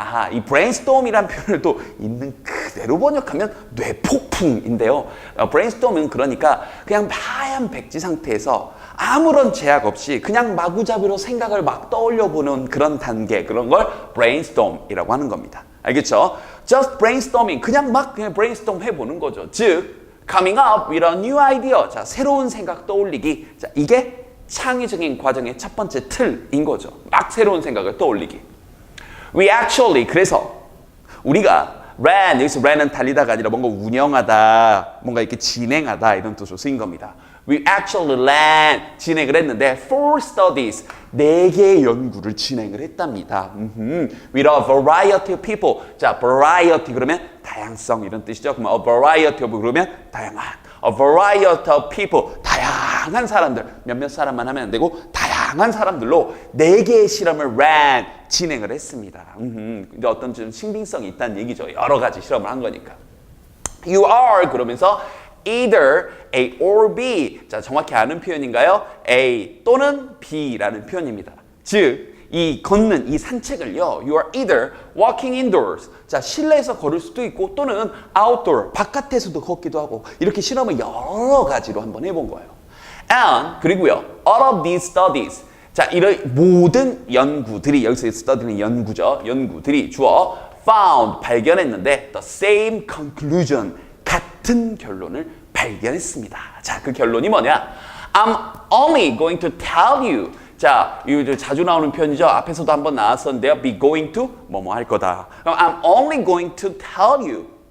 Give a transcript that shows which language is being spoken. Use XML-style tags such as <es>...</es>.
<ko>아하, 이 brainstorm이라는 표현을 또 있는 그대로 번역하면 뇌폭풍인데요. brainstorm은 그러니까 그냥 하얀 백지 상태에서 아무런 제약 없이 그냥 마구잡이로 생각을 막 떠올려보는 그런 단계, 그런 걸 brainstorm이라고 하는 겁니다. 알겠죠?</ko> <en>just brainstorming.</en> <ko>그냥 brainstorm 해보는 거죠.</ko> <en>즉, coming up with a new idea.</en> <ko>자, 새로운 생각 떠올리기. 자, 이게 창의적인 과정의 첫 번째 틀인 거죠. 막 새로운 생각을 떠올리기.</ko> <en>We actually,</en> <ko>그래서 우리가 ran, 여기서 ran은 달리다가 아니라 뭔가 운영하다, 뭔가 이렇게 진행하다 이런 뜻으로 쓰인 겁니다.</ko> <en>We actually ran,</en> <ko>진행을 했는데</ko> <en>four studies,</en> <ko>4개의 연구를 진행을 했답니다.</ko> <en>With a variety of people.</en> <ko>자, variety 그러면 다양성 이런 뜻이죠. 그러면</ko> <en>a variety of</en> <ko>그러면 다양한.</ko> <en>A variety of people,</en> <ko>다양한 사람들. 몇몇 사람만 하면 안 되고 다양한 사람들로 4개의 실험을 ran, 진행을 했습니다. 근데 어떤 좀 신빙성이 있다는 얘기죠. 여러 가지 실험을 한 거니까.</ko> <en>You are</en> <ko>그러면서</ko> <en>either A or B.</en> <ko>자, 정확히 아는 표현인가요? A 또는 B라는 표현입니다. 즉, 이 걷는 이 산책을요.</ko> <en>You are either walking indoors.</en> <ko>자, 실내에서 걸을 수도 있고 또는 outdoor, 바깥에서도 걷기도 하고 이렇게 실험을 여러 가지로 한번 해본 거예요.</ko> <en>And</en> <ko>그리고요.</ko> <en>All of these studies.</en> <ko>자, 이런 모든 연구들이 여기서 study는 연구죠. 연구들이 주어 found 발견했는데</ko> <en>the same conclusion</en> <ko>같은 결론을 발견했습니다. 자, 그 결론이 뭐냐?</ko> <en>I'm only going to tell you.</en> <ko>자, 이거 자주 나오는 표현이죠. 앞에서도 한번 나왔었는데요.</ko> <en>be going to</en> <ko>뭐뭐 할 거다.</ko> <en>그럼 I'm only going to tell you.</en>